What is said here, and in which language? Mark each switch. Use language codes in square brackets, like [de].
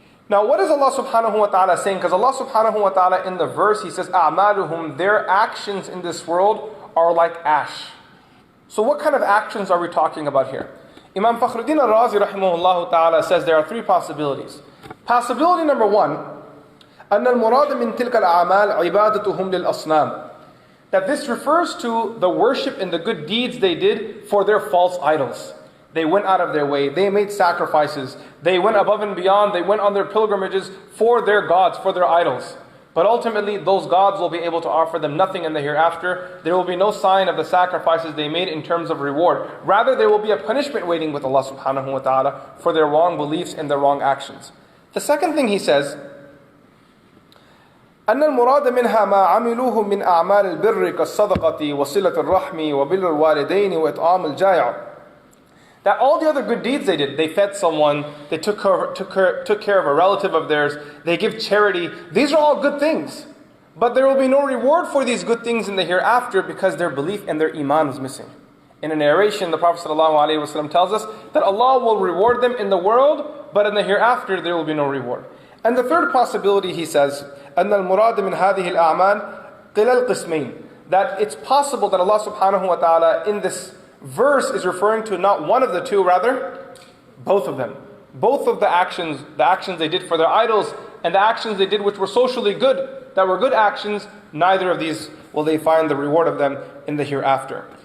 [en] Now what is Allah subhanahu wa ta'ala saying? Because Allah subhanahu wa ta'ala in the verse, He says, أعمالهم, their actions in this world are like ash. So what kind of actions are we talking about here? Imam Fakhruddin al-Razi rahimahullah ta'ala says there are three possibilities. Possibility number one, [ar] أن المراد من تلك الأعمال عبادتهم للأصنام. [en] That this refers to the worship and the good deeds they did for their false idols. They went out of their way, they made sacrifices, they went above and beyond, they went on their pilgrimages for their gods, for their idols. But ultimately, those gods will be able to offer them nothing in the hereafter. There will be no sign of the sacrifices they made in terms of reward. Rather, there will be a punishment waiting with Allah subhanahu wa ta'ala for their wrong beliefs and their wrong actions. The second thing he says, [ar] أن المراد منها ما عملوه من أعمال البر كالصدقة وصلة الرحم وبر الوالدين وإطعام الجائع. [en] That all the other good deeds they did, they fed someone, they took care of a relative of theirs, they give charity. These are all good things. But there will be no reward for these good things in the hereafter because their belief and their iman was missing. In a narration, the Prophet ﷺ tells us that Allah will reward them in the world, but in the hereafter there will be no reward. And the third possibility, he says, [ar] أن المراد من هذه الأعمال قِلَى القسمين. [en] That it's possible that Allah subhanahu wa ta'ala in this verse is referring to not one of the two, rather both of them. Both of the actions they did for their idols and the actions they did which were socially good, that were good actions, neither of these will they find the reward of them in the hereafter.